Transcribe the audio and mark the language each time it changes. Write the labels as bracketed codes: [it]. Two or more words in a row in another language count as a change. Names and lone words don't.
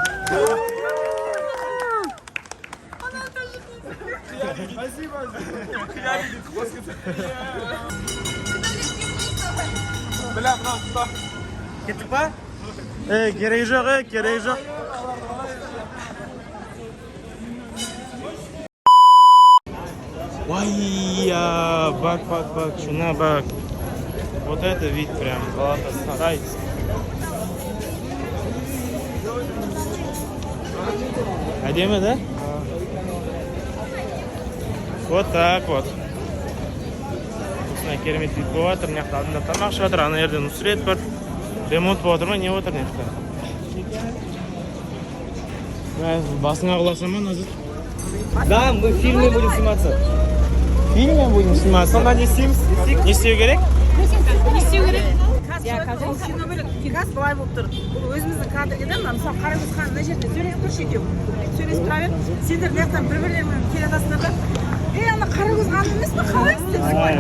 [kk] Кеттік па? Керегі жоқ, керегі жоқ. Ой, [tr] бак, шуна бак. [ru] Вот это вид прям, Галатасарай. [kk] Әдемі, да? [ru] Вот так вот. [kk] Осындай керемет вид болып жатыр. Мына жақта алдында тамақ ішіп жатыр. Ана жерде Нұсрет бар. Ремонт болып жатыр ма? Не болып жатыр мына жақта? Басыңа құласам ба, Назыр? [ru] Да, мы в фильме будем сниматься. Фильме будем сниматься. [kk] Сонда не істейміз? Не істеу керек? Не істеу керек? Каз былай болып тұр. Бұл өзіміздің кадрге де мына мысалы Қарагөз хан мына жерде сөйлесіп тұршы екеуі. Сөйлесіп тұра бер. Сендер мына жақтан бір-бірлеріңмен келе жатасыңдар да. Ана Қарагөз хан емес пе? Қалай істепсің?